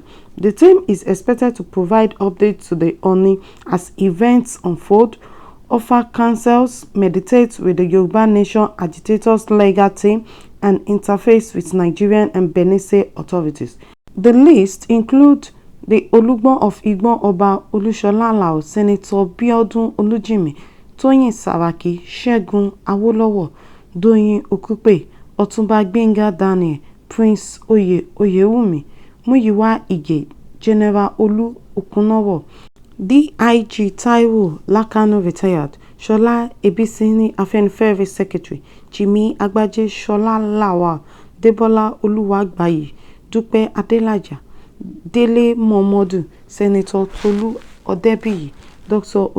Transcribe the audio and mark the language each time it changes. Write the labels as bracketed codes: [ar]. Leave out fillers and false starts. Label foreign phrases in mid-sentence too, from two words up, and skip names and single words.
[en] The team is expected to provide updates to the Oni as events unfold, offer counsels, meditate with the Yoruba Nation agitators legal team, and interface with Nigerian and Beninese authorities. The list includes the Olugbon of Igbon Oba Olushola Alao, Senator Biodun Olujimi, Toyin Saraki, Segun Awolowo, Doyin Okupe, Otunba Gbenga Daniel, Prince Oyewumi, Muyiwa Ige, General Olu Okunowo, DIG Taiwo Lakano retired, Shola Ebisini Afenifere Secretary, Jimmy Agbaje, Shola Lawal, Debola Oluwagbayi, Dupe Adelaja, Dele Momodu, Senator Tolu Odebiyi, Dr.